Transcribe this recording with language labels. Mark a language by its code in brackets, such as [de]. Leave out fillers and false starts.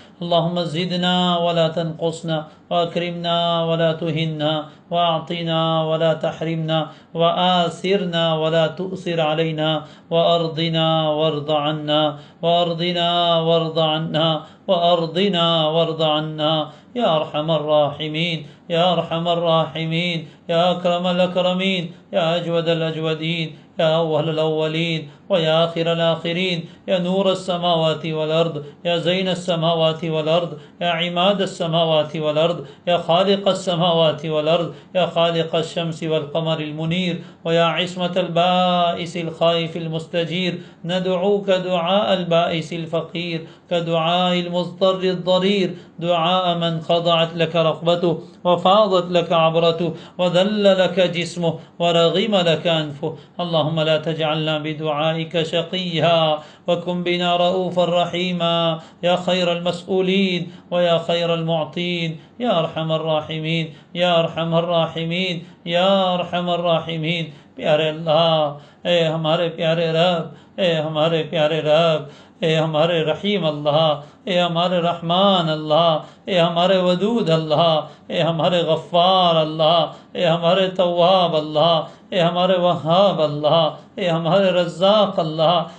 [ar] اللهم زدنا ولا تنقصنا، وأكرمنا ولا تهنا، وأعطنا ولا تحرمنا، وآثرنا ولا تؤثر علينا، وأرضنا وارض عنا، وأرضنا وارض عنا، وأرضنا وارض عنا، يا أرحم الراحمين، يا أرحم الراحمين، يا أكرم الأكرمين، يا أجود الأجودين، يا أول الأولين، ويا آخر الآخرين، يا نور السماوات والأرض، يا زين السماوات والأرض، يا عماد السماوات والأرض، يا خالق السماوات والأرض، يا خالق الشمس والقمر المنير، ويا عصمة البائس الخائف المستجير، ندعوك دعاء البائس الفقير، كدعاء المضطر الضرير، دعاء من خضعت لك رقبته وفاضت لك عبرته وذل لك جسمه ورغم لك أنفه. اللهم لا تجعلنا بدعائك شقيا، وكن بنا رؤوفا رحيما، يا خير المسؤولين ويا خير المعطين، يا أرحم الراحمين، يا أرحم الراحمين، يا أرحم الراحمين. [ur] پیارے اللہ، اے ہمارے پیارے رب، اے ہمارے پیارے رب، اے ہمارے رحیم اللہ، اے ہمارے رحمان اللہ، اے ہمارے ودود اللہ، اے ہمارے غفار اللہ، اے ہمارے تواب اللہ، اے ہمارے وہاب اللہ، اے ہمارے رزاق اللہ.